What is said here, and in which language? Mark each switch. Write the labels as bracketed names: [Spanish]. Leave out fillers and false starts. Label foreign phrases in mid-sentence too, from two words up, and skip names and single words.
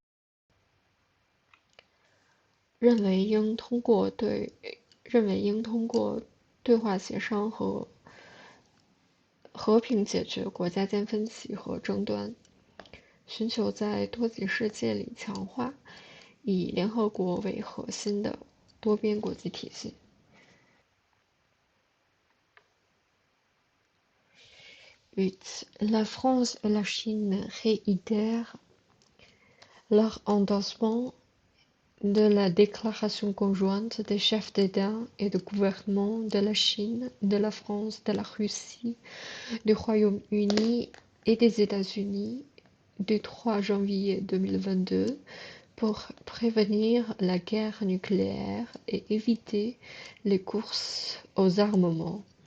[Chinese] 认为应通过对话协商和和平解决国家间分歧和争端，寻求在多极世界里强化以联合国为核心的多边国际体系。8. [French] La France et la Chine réitèrent leur endossement de la déclaration conjointe des chefs d'État et de gouvernement de la Chine, de la France, de la Russie, du Royaume-Uni et des États-Unis du 3 janvier 2022 pour prévenir la guerre nucléaire et éviter les courses aux armements.